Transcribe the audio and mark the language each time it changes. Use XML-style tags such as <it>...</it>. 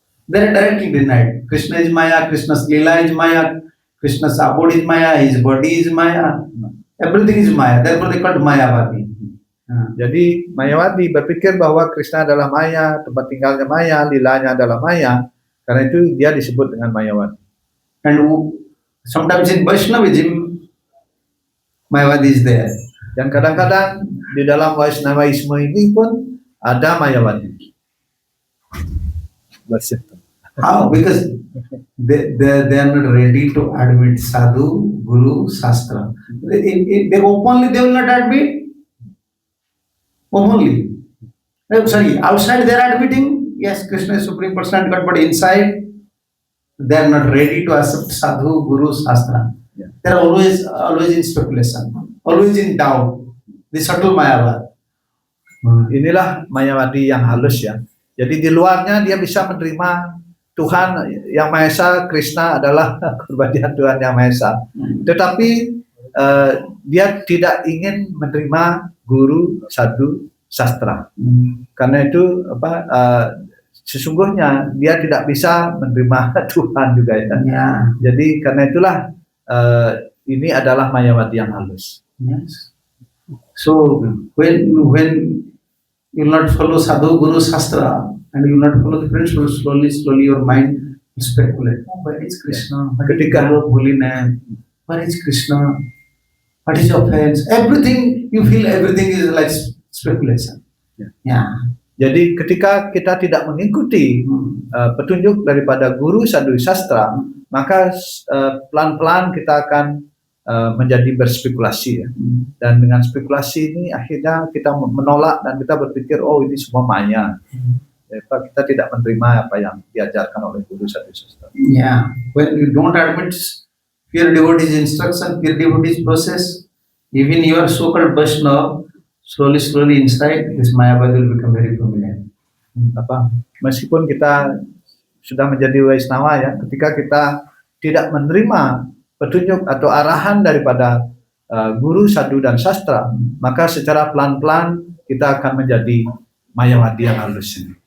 <en>They are directly denied. Krishna is Maya, Krishna's Leela is Maya, Krishna's abode is Maya, his body is Maya. Everything is Maya. Therefore they called Mayavadi.</en> <id>Jadi Mayawadi berpikir bahwa Krishna adalah Maya, tempat tinggalnya Maya, lilanya adalah Maya. Karena itu dia disebut dengan Mayawadi.</id> <en>And sometimes in Vaishnavism, Mayavadi is there.</en> <id>Dan kadang-kadang di dalam Vaishnavaisme ini pun ada Mayawadi.</id> <en>How? Because they are not ready to admit sadhu, guru, shastra. They openly they will not admit. Openly. Sorry, outside they are admitting, yes, Krishna is Supreme Personality God, but inside they are not ready to accept sadhu, guru, shastra. Yeah. They are always in speculation, always in doubt. The subtle Mayavad.</en> <id>Inilah Mayawadi yang halus ya. Jadi di luarnya dia bisa menerima Tuhan yang Maha Esa, Krishna adalah kepribadian Tuhan yang Maha Esa. Tetapi dia tidak ingin menerima guru, sadhu, sastra. Karena itu sesungguhnya dia tidak bisa menerima Tuhan juga ya. Yeah. Jadi karena itulah ini adalah Mayawadi yang halus.</id> <en>Yes. So when you will not follow sadhu, guru, shastra, and you will not follow the principles, slowly your mind will speculate. Oh, where is Krishna?</en> <id>Ketika</id> <en>holy name, where is Krishna? What is offense? Everything you feel, everything is like speculation. Yeah.</en> <id>Jadi ketika kita tidak mengikuti petunjuk daripada guru, sadhu, sastra, maka pelan-pelan kita akan menjadi berspekulasi ya. Dan dengan spekulasi ini akhirnya kita menolak dan kita berpikir oh ini semua maya. Kita tidak menerima apa yang diajarkan oleh guru, sadhu, sastra.</id> <en>Yeah, when you don't admit pure devotee's instruction, pure devotee's process, even you are so-called Vaishnava, slowly inside this Mayavadi will become very prominent.</en> <id>Meskipun kita sudah menjadi Vaishnava ya, ketika kita tidak menerima petunjuk atau arahan daripada guru, sadhu dan sastra, maka secara pelan-pelan kita akan menjadi Mayawadi yang halus ini.</id>